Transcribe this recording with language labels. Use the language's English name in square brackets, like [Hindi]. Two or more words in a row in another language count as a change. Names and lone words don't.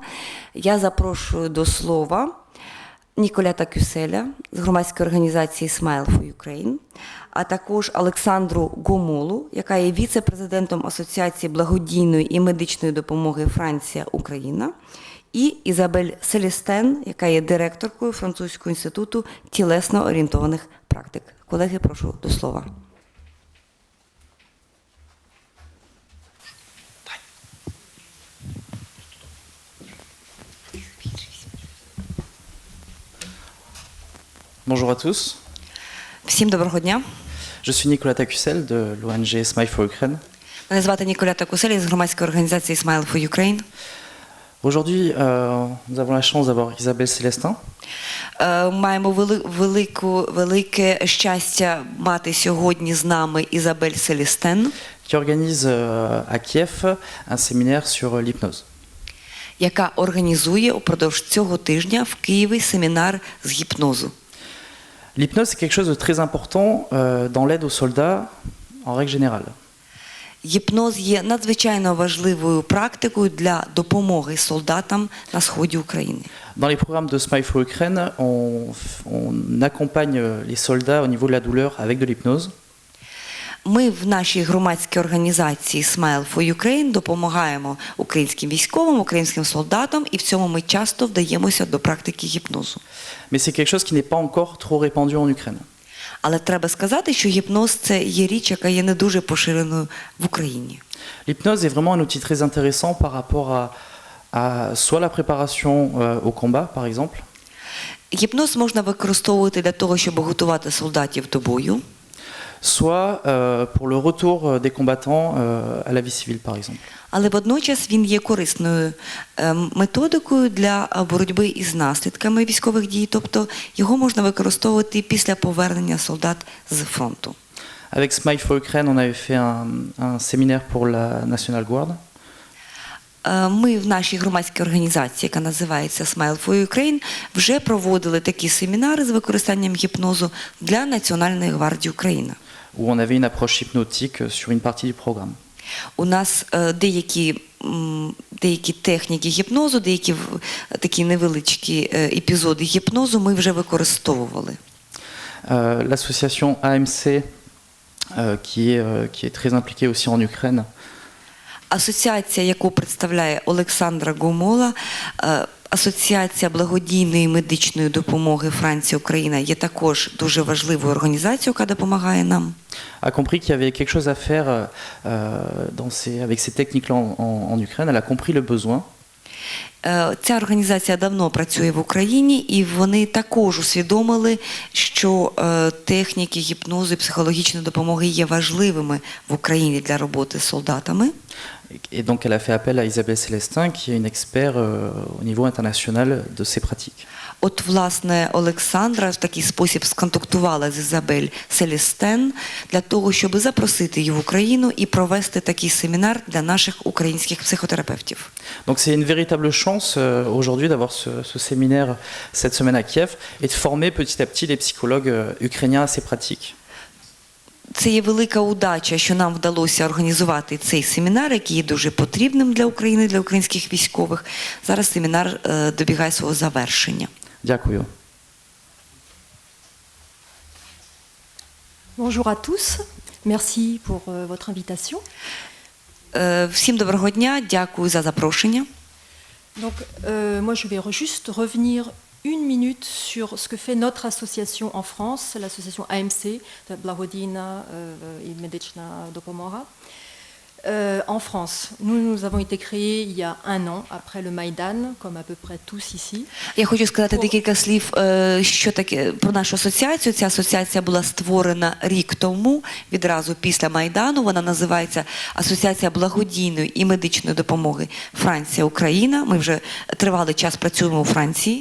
[Ukrainian] Я запрошую до слова Ніколета Кюселя з громадської організації Smile for Ukraine, а також Олександру Гомолу, яка є віце-президентом Асоціації благодійної і медичної допомоги Франція-Україна, і Ізабель Селестен, яка є директоркою Французького інституту тілесно-орієнтованих практик. Колеги, прошу до слова. [French] Bonjour à tous. [Ukrainian] Всім доброго дня. [French] Je suis Nicolas Tacussel de l'ONG Smile for Ukraine. [Ukrainian] Мене звати Ніколета Кусель з громадської організації Smile for Ukraine. [French] Aujourd'hui, nous avons la chance d'avoir Isabelle Célestin. [Ukrainian] Маємо велике щастя мати сьогодні з нами Ізабель Селестен, [French] Qui organise à Kiev un séminaire sur l'hypnose. [Ukrainian] яка організує упродовж цього тижня в Києві семінар з гіпнозу. [French] L'hypnose, c'est quelque chose de très important dans l'aide aux soldats en règle générale. [Ukrainian] Гіпноз є надзвичайно важливою практикою для допомоги солдатам на сході України. [French] Dans les programmes de Smile for Ukraine, on accompagne les soldats au niveau de la douleur avec de l'hypnose. [Ukrainian] Ми в нашій громадській організації Smile for Ukraine допомагаємо українським військовим, українським солдатам, і в цьому ми часто вдаємося до практики гіпнозу. [French] Mais c'est quelque chose qui n'est pas encore trop répandu en Ukraine. [Ukrainian] Але треба сказати, що гіпноз – це є річ, яка є не дуже поширеною в Україні. [French] L'hypnose est vraiment un outil très intéressant par rapport à soit la préparation au combat, par exemple, [Ukrainian] Гіпноз можна використовувати для того, щоб готувати солдатів до бою, [French] soit pour le retour des combattants à la vie civile, par exemple. [Ukrainian] але водночас він є корисною методикою для боротьби із наслідками військових дій, тобто його можна використовувати після повернення солдат з фронту. [French] Avec Smile for Ukraine, on avait fait un séminaire pour la National Guard. [Ukrainian] Ми в нашій громадській організації, яка називається Smile for Ukraine, вже проводили такі семінари з використанням гіпнозу для Національної гвардії України. [French] Où on avait une approche hypnotique sur une partie du programme. [Ukrainian] У нас деякі техніки гіпнозу, деякі такі невеличкі епізоди гіпнозу ми вже використовували. [French] L'association AMC, qui est très impliquée aussi en Ukraine, [Ukrainian] Асоціація, яку представляє Олександра Гомола, Асоціація благодійної медичної допомоги Франція-Україна є також дуже важливою організацією, яка допомагає нам. [French] a compris qu'il y avait quelque chose à faire avec ces techniques-là en Ukraine. Elle a compris le besoin. [Ukrainian] Ця організація давно працює в Україні, і вони також усвідомили, що техніки гіпнозу і психологічної допомоги є важливими в Україні для роботи з солдатами. [French] Et donc elle a fait appel à Isabelle Célestin, qui est une experte au niveau international de ces pratiques. [Ukrainian] От, власне, Олександра в такий спосіб сконтактувала з Ізабель Селестен для того, щоб запросити її в Україну і провести такий семінар для наших українських психотерапевтів. [French] Donc c'est une véritable chance aujourd'hui d'avoir ce séminaire cette semaine à Kiev et de former petit à petit les psychologues ukrainiens à ces pratiques. [Ukrainian] Це є велика удача, що нам вдалося організувати цей семінар, який є дуже потрібним для України, для українських військових. Зараз семінар добігає свого завершення. Дякую. [French] Bonjour à tous, merci pour votre invitation. [Ukrainian] Всім доброго дня, дякую за запрошення. [French] Donc, moi je vais juste revenir une minute sur ce que fait notre association en France, l'association AMC, [Ukrainian] Благодійна и Медична допомога. [French] En France, nous avons été créés il y a un an, après le Maïdan, comme à peu près tous ici. [Ukrainian] Я хочу сказати декілька слів, що таке про нашу асоціацію. Ця асоціація була створена рік тому, відразу після Майдану. Вона називається Асоціація благодійної і медичної допомоги Франція-Україна. Ми вже тривалий час працюємо у Франції.